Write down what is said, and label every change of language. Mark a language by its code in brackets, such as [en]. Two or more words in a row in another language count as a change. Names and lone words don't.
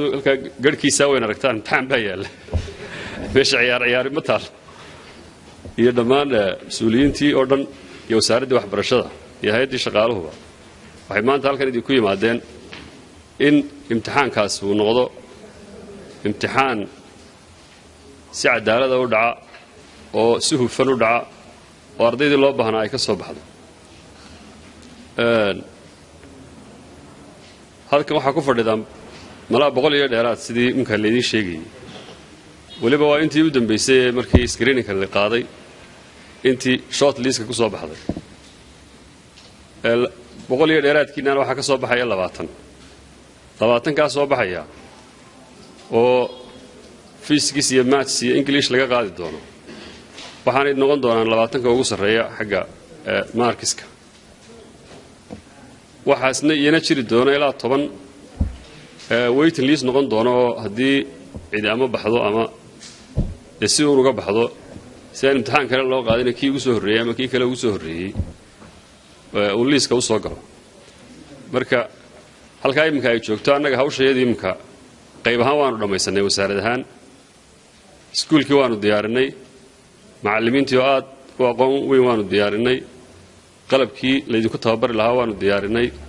[so] halkaa garhkiisaa weyn aragtaan imtixaan baa yaalla meesha ciyaari ma taal iyo dhammaan mas-uuliyiintii oo dhan iyo wasaaraddii waxbarashada iyo hay-addii shaqaaluhuba waxay maanta halkan idinku yimaadeen in imtixaankaas uu noqdo imtixaan si cadaalada u dhaca oo si hufan u dhaca oo ardaydii loo baahnaa ay ka soo baxdo halkan waxaa ku fadhidaan malaa 100 iyo dheeraad sidii imka leedin sheegay waliba waa intii u dambeysay markii screening la qaaday intii [en] short list [so] ku soo baxday 100 iyo dheeraadkiina waxa ka soo baxaya 20 ka soo baxaya oo physics iyo maths iyo english laga qaadi doono waxaanay noqon doonaan 20 ka ugu sareeya xagga markiska waxaasna iyana jiri doona ilaa 10 [en] waiting list [so] noqon doono haddii cid ama baxdo ama si uu uga baxdo si aan imtixaan kale loo qaadin kii ugu soo horeeyay ama kii kale ugu soo horeeyay uu liiska u soo galo marka halka imka ay joogto annaga hawsheedii imka qayb ahaan waanu dhamaysanay wasaarad ahaan iskuulkii waanu diyaarinay macallimiintii oo aad u aqoon weyn waanu diyaarinay qalabkii laydinku tababari lahaa waanu diyaarinay